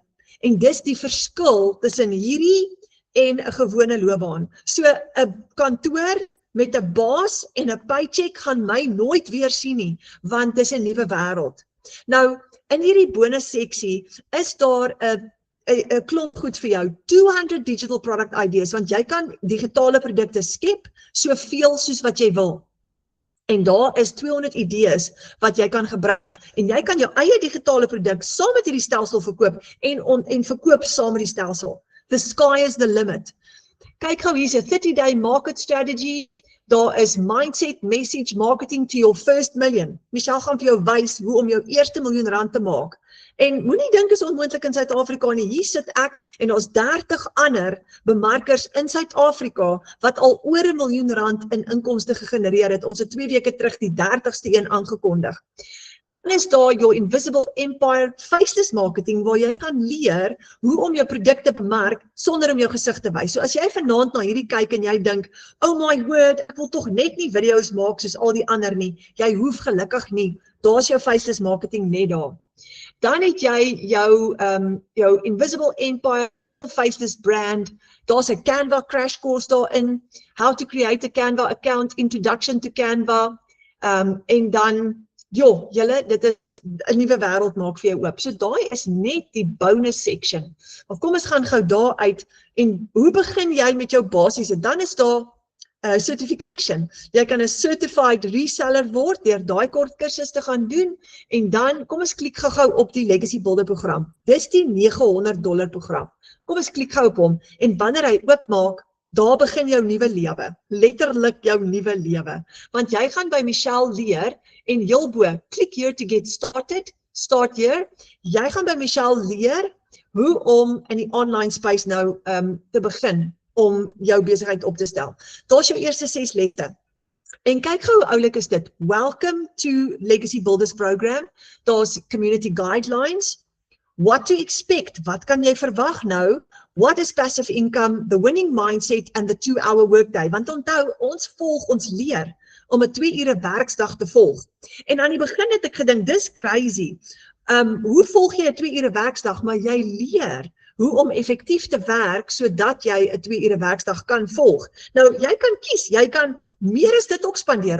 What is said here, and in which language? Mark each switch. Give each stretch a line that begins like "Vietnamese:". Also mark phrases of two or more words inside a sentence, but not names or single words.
Afrikaans: En dis die verskil tussen hierdie en 'n gewone loopbaan. So 'n kantoor met 'n baas en 'n paycheck gaan my nooit weer sien nie, want dis 'n nuwe wêreld. Nou, in hierdie bonus seksie is daar 'n klomp goed vir jou, 200
English: digital product ideas,
Afrikaans: want jy kan digitale produkte skep, soveel soos wat jy wil. En daar is 200 idees wat jy kan gebruik. En jy kan jou eie digitale produk saam met hierdie stelsel verkoop en verkoop saam met die stelsel.
English: The sky is the limit.
Afrikaans: Kyk gou, hier's 'n 30-day
English: market strategy.
Afrikaans: Daar is
English: mindset, message, marketing to your first million.
Afrikaans: Michelle gaan vir jou wys hoe om jou eerste R1 miljoen te maak. En moenie dink is onmoontlik in Suid-Afrika nie. Hier sit ek en ons 30 ander bemarkers in Suid-Afrika wat al oor R1 miljoen in inkomste gegenereer het. Ons het 2 weke terug die 30ste een aangekondig. Dan is daar jou Invisible Empire Faceless Marketing, waar jy gaan leer hoe om jou produkte te bemark sonder om jou gesig te wys. So as jy vanaand na hierdie kyk en jy dink,
English: oh my word,
Afrikaans: ek wil tog net nie video's maak soos al die ander nie. Jy hoef gelukkig nie. Daar's jou Faceless Marketing net daar. Dan het jy jou Invisible Empire Faceless Brand. Daar's 'n Canva
English: crash course
Afrikaans: daarin.
English: How to create a Canva account, introduction to Canva.
Afrikaans: En dan julle, dit is 'n nuwe wêreld maak vir jou oop. So daai is net die
English: bonus section.
Afrikaans: Maar kom ons gaan gou daar uit en hoe begin jy met jou basiese? Dan is daar certification. Jy kan 'n
English: certified reseller
Afrikaans: word deur daai kort kursus te gaan doen en dan kom ons klik gou op die Legacy Builder program. Dis die $900 program. Kom ons klik gou op hom en wanneer hy oopmaak, daar begin jou nuwe lewe, letterlik jou nuwe lewe. Want jy gaan by Michelle leer en heel bo,
English: click here to get started, start here.
Afrikaans: Jy gaan by Michelle leer hoe om in die
English: online space
Afrikaans: nou te begin om jou besigheid op te stel. Daar's jou eerste 6 lette. En kyk gou hoe oulik is dit.
English: Welcome to Legacy Builders Program. Daar's community guidelines. What to expect?
Afrikaans: Wat kan jy verwag nou?
English: What is passive income, the winning mindset and the 2-hour workday?
Afrikaans: Want onthou, ons leer om 'n 2 ure werksdag te volg. En aan die begin het ek gedink, dis crazy. Hoe volg jy 'n 2 ure werksdag? Maar jy leer hoe om effektief te werk sodat jy 'n 2 ure werksdag kan volg. Nou, jy kan kies, jy kan meer as dit ook spandeer.